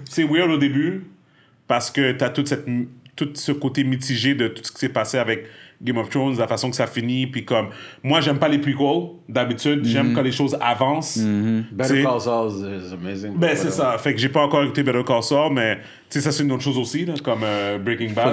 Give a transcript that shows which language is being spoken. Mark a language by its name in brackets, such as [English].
[French] C'est weird au début parce que t'as tout ce côté mitigé de tout ce qui s'est passé avec Game of Thrones, la façon que ça finit, puis comme... Moi, j'aime pas les prequels, d'habitude. J'aime quand les choses avancent. [English] Better Call Saul is amazing. [French] Ben, c'est ça. Fait que j'ai pas encore écouté Better Call Saul, mais tu sais, ça, c'est une autre chose aussi, là, comme Breaking Bad.